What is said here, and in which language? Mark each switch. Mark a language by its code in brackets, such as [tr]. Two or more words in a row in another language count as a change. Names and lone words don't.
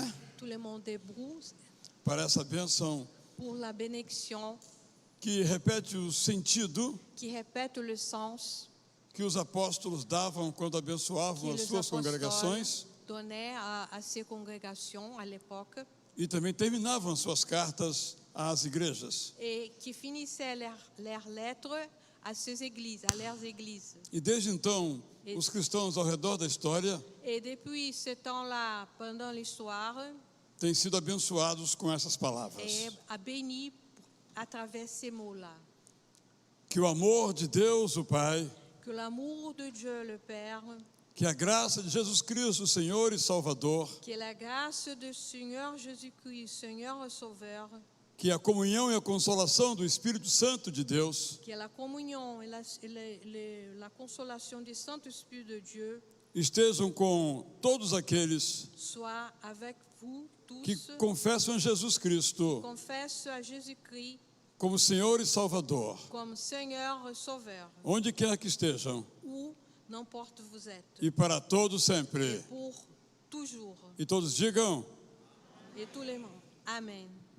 [fr] Tout le monde debout [pt] para essa bênção [fr] pour la bénédiction [pt] que repete o sentido [fr] qui répète le sens [pt] que os apóstolos davam quando abençoavam que as [fr] les [pt] suas congregações [fr] donnaient à ces congrégations à l'époque [pt] e também terminavam as suas cartas às igrejas. [fr] et qui finissaient leurs lettres à ces églises, à leurs églises. [pt] E desde então, os cristãos ao redor da história [fr] Et depuis ce temps-là, pendant l'histoire, [pt] têm sido abençoados com essas palavras. [fr] est béni à travers ces mots-là. [pt] Que o amor de Deus, o Pai, [fr] Que l'amour de Dieu le Père, [pt] que a graça de Jesus Cristo, Senhor e Salvador, [fr] que la grâce du Seigneur Jésus-Christ, Seigneur et Sauveur, [pt] que a comunhão e a consolação do Espírito Santo de Deus [fr] que la communion et la consolation du Saint-Esprit de Dieu [pt] estejam com todos aqueles [fr] soit avec vous tous [pt] que confessam Jesus Cristo [fr] confessent à Jésus-Christ [pt] como Senhor e Salvador, [fr] comme Seigneur et Sauveur, [pt] onde quer que estejam, [fr] où n'importe vous êtes, [pt] e para todos sempre. [fr] pour toujours. [pt] E todos digam: [fr] Et tous les mots. Amen.